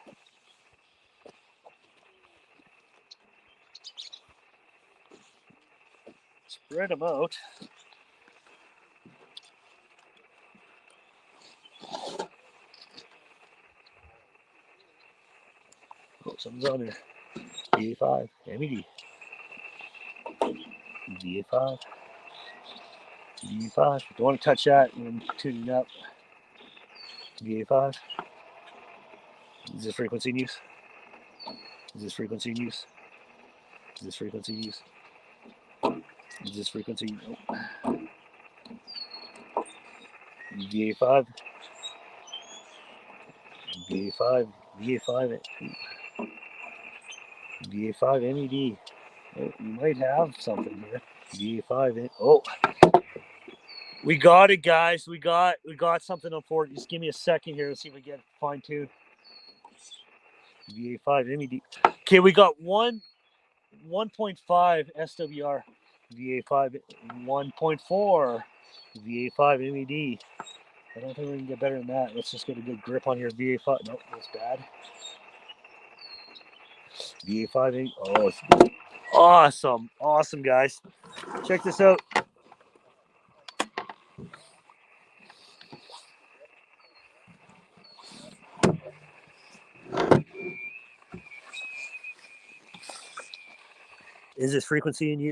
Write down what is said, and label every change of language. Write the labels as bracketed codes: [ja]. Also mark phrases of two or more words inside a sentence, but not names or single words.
[en] Spread them out. Oh, something's on there. VA5, MED. VA5. VA5. Don't want to touch that and tune it up. VA5. Is this frequency in use? Is this frequency in use? Is this frequency in use? Is this frequency? Nope. VA5. VA5. VA5. VA5 MED. Oh, you might have something here. VA5. Oh, we got it, guys. We got something on 40. Just give me a second here to see if we get fine tuned. VA5 MED. Okay, we got 1.5 SWR. VA5 1.4. VA5 MED. I don't think we can get better than that. Let's just get a good grip on here. VA5. Nope, that's bad. VA5. Oh, it's awesome. Awesome, guys. Check this out. Is this frequency in you?